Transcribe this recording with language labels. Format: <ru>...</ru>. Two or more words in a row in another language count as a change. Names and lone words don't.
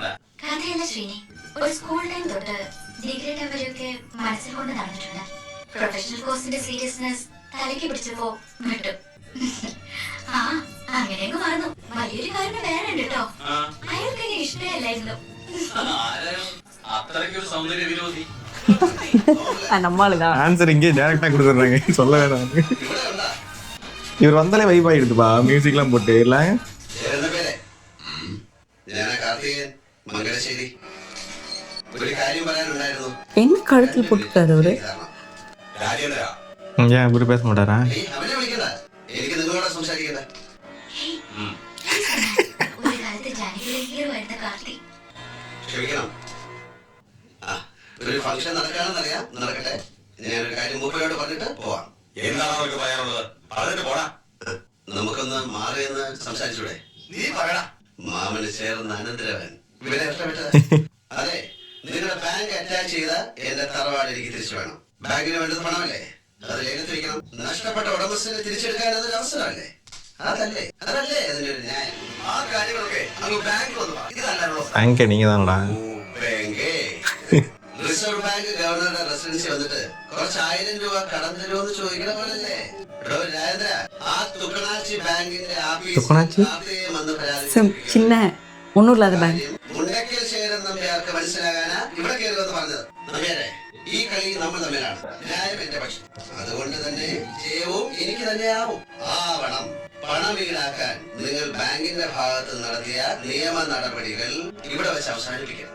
<ml>കഥയല്ല ശ്രീനി, ഒരു</ml> <en>school time</en> <ml>തൊട്ട്</ml> <en>degree time</en> <ml>വരെയൊക്കെ മനസ്സിൽ കൊണ്ട് നടന്നിട്ടുണ്ട്.</ml> <en>professional course</en> <ml>സീരിയസ്നെസ് തലയ്ക്ക് പിടിച്ചപ്പോ വിട്ടു. ആ അങ്ങനെയൊക്കെ മറന്നു. വലിയൊരു കാര്യം വേറെ ഉണ്ട് കേട്ടോ, അയാൾക്ക് എന്നെ ഇഷ്ടമല്ലായിരുന്നു. ആരാണ് അത്രയ്ക്കൊരു സൗന്ദര്യ വിരോധി?</ml> <ta>நம்மளுதான் ஆன்சர் இங்கே டேரக்டா கொடுத்துட்றாங்க, சொல்ல வேணாம். இவர் வந்தாலே வைப் ஆயிடுதுப்பா, மியூசிக்லாம் போட்டு இல்ல.</ta> <ml>ഞാൻ കാർത്തികൻ മംഗലശ്ശേരി. ഒരു കാര്യം പറയാനുണ്ടായിരുന്നു.</ml> <ta>என்ன கழுத்தில் போட்டுட்டாரு அவரு.</ta> <ml>രാജേന്ദ്ര,</ml> <ta>ஏன் இவரு பேச மாட்டாரா?</ta> <ml>അവനെ വിളിക്കണ്ട, എനിക്ക് നിങ്ങളോട് സംസാരിക്കണ്ട. ഒരു കാലത്ത് ജാനകിയിലെ ഹീറോ ആയിരുന്ന കാർത്തി. ക്ഷമിക്കണം. ഒരു ഫംഗ്ഷൻ നടക്കാണെന്നറിയാം, നടക്കട്ടെ. ഞാനൊരു കാര്യം മൂപ്പരോട് പറഞ്ഞിട്ട് പോവാം. എന്താണ് അവർക്ക് പറയാനുള്ളത്? പറഞ്ഞിട്ട് പോടാ. നമുക്കൊന്ന് മാറിയെന്ന് സംസാരിച്ചൂടെ? നീ പറയടാ. മാമന് ചേർന്ന അനന്തരവൻ ഇവരെ ഇഷ്ടപ്പെട്ടത്. അതെ, നിങ്ങളുടെ</ml> <en>bank attach</en> <ml>ചെയ്ത എന്റെ തറവാട് എനിക്ക് തിരിച്ചു വേണം. ബാങ്കിന് വേണ്ടത് പണമല്ലേ, അത് ലേലത്ത് വെക്കണം. നഷ്ടപ്പെട്ട ഉടമസ്ഥനെ തിരിച്ചെടുക്കാൻ അതൊരു അവസരമല്ലേ? അതല്ലേ അതിന്റെ ഒരു ന്യായം. ആ കാര്യങ്ങളൊക്കെ അങ്ങ് ബാങ്ക് വന്നു പറ. ഇതല്ലോ</ml> <ta>அங்கே நீங்க தானடா.</ta> <ml>ബാങ്കേ, റിസർവ് ബാങ്ക് ഗവർണറുടെ റെസിഡൻസി വന്നിട്ട് കുറച്ച് 1000 രൂപ കടം തരുമെന്ന് ചോദിക്കണ പോലല്ലേ? രാജേന്ദ്ര, ആ തുക്കണാച്ചി ബാങ്കിന്റെ തുക്കണാച്ചി? വന്ന്</ml> <ta>சின்ன ஒன்றும் இல்லாத பேங்க்.</ta> <ml>മുണ്ടക്കൽ ശേഖരൻ നമ്പ്യാർക്ക് മനസ്സിലാകാനാ ഇവിടെ കയറുമെന്ന് പറഞ്ഞത്. നമ്പ്യാരെ, ഈ കളി നമ്മൾ തമ്മിലാണ്, ന്യായം എന്റെ പക്ഷം. അതുകൊണ്ട് തന്നെ ജയവും എനിക്ക് തന്നെ ആവണം. പണം ഈടാക്കാൻ നിങ്ങൾ ബാങ്കിന്റെ ഭാഗത്ത് നടത്തിയ നിയമ നടപടികൾ ഇവിടെ വെച്ച് അവസാനിപ്പിക്കണം.</ml>